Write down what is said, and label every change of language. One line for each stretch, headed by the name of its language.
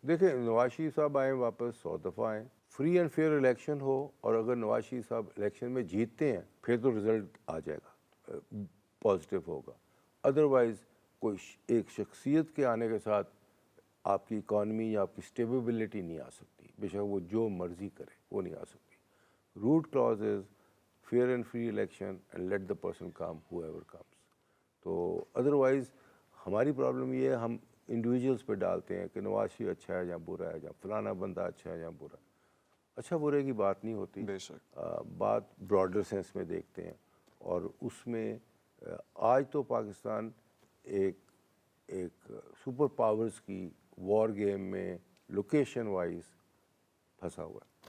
Urdu: دیکھیں, نواز شریف صاحب آئیں واپس 100 دفعہ آئیں,
English: free and fair election
Urdu: ہو, اور اگر نواز شریف صاحب الیکشن میں جیتتے ہیں پھر تو رزلٹ آ جائے گا, پازیٹیو ہوگا. ادروائز کوئی ایک شخصیت کے آنے کے ساتھ آپ کی اکانومی یا آپ کی اسٹیبلٹی نہیں آ سکتی, بے شک وہ جو مرضی کرے وہ نہیں آ سکتی.
English: Root clause is fair and free election and let the person come whoever comes.
Urdu: تو ادروائز ہماری پرابلم یہ ہے, ہم انڈیویجولس پہ ڈالتے ہیں کہ نواز شریف اچھا ہے یا برا ہے, یا فلانا بندہ اچھا ہے یا برا ہے. اچھا برے کی بات نہیں ہوتی, بے شک بات براڈر سینس میں دیکھتے ہیں. اور اس میں آج تو پاکستان ایک سپر پاورز کی وار گیم میں لوکیشن وائز پھنسا ہوا ہے.